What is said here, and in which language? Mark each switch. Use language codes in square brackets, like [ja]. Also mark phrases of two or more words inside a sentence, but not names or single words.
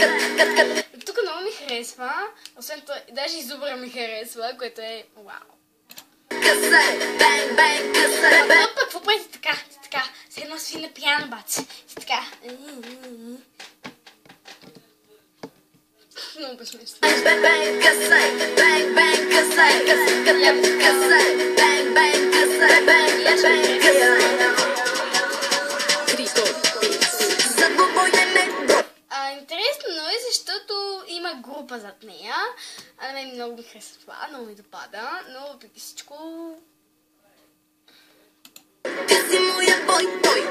[bg] Тук много ми харесва, освен това, даже и зубра ми харесва, което е вау. късай, бенг, бенг, късай, Но пък, какво правите така, с едно свина пияна бац, така. Много безсмислено. бенг, късай, бенг, бенг, късай, късай, бенг, бенг, късай, бенг, бенг, късай. За двубой не ме бой. Интересно е, защото има група зад нея. На мен много ми харесва това, много ми допада, но преди всичко... Ти си моя бой, той.